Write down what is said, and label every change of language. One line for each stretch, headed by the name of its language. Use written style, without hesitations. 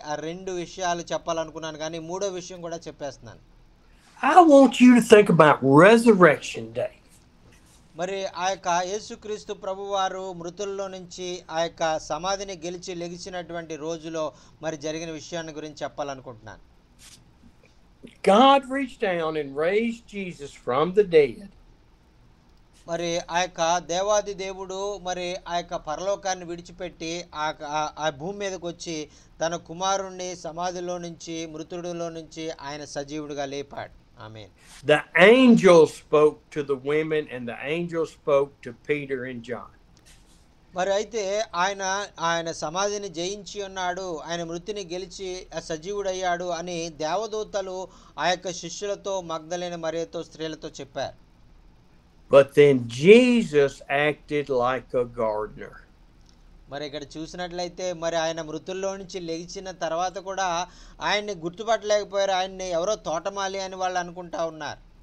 Telugu: ఆ రెండు విషయాలు చెప్పాలనుకున్నాను కానీ మూడో విషయం కూడా చెప్పేస్తున్నాను.
English: I want you to think about Resurrection Day.
Telugu: మరి ఆ యొక్క యేసుక్రీస్తు ప్రభువారు మృతుల్లో నుంచి ఆ యొక్క సమాధిని గెలిచి లెగిసినటువంటి రోజులో మరి జరిగిన విషయాన్ని గురించి చెప్పాలనుకుంటున్నాను.
English: God reached down and raised Jesus from the dead.
Telugu: మరి ఆ యొక్క దేవాది దేవుడు మరి ఆ యొక్క పరలోకాన్ని విడిచిపెట్టి ఆ భూమి మీదకి వచ్చి తన కుమారుణ్ణి సమాధిలో నుంచి మృతుడిలో నుంచి ఆయన సజీవుడిగా లేపాడు. ఆమేన్.
English: The angel spoke to the women and the angel spoke to Peter and John.
Telugu: మరి అయితే ఆయన సమాధిని జయించి ఉన్నాడు, ఆయన మృతిని గెలిచి సజీవుడయ్యాడు అని దేవదూతలు ఆ యొక్క శిష్యులతో మగ్దలేని మరియతో స్త్రీలతో చెప్పారు.
English: But then Jesus acted like a gardener.
Telugu: మరి ఇక్కడ చూసినట్లయితే మరి ఆయన మృతుల్లో నుంచి లెగిచిన తర్వాత కూడా ఆయన్ని గుర్తుపట్టలేకపోయారు. ఆయన్ని ఎవరో తోటమాలి అని వాళ్ళు అనుకుంటా ఉన్నారు.